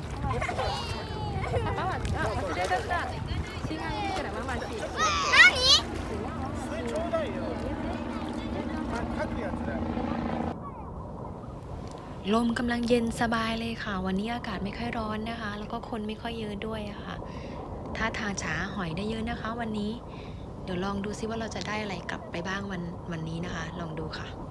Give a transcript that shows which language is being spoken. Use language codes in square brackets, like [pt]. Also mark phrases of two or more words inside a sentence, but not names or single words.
[th] ちゃった違うからママしちょうだいよ書くやつだよ ลมกำลังเย็นสบายเลยค่ะวันนี้อากาศไม่ค่อยร้อนนะคะแล้วก็คนไม่ค่อยเยอะด้วยอะค่ะถ้าทางฉาหอยได้เยอะนะคะวันนี้เดี๋ยวลองดูซิว่าเราจะได้อะไรกลับไปบ้างวันนี้นะคะลองดูค่ะ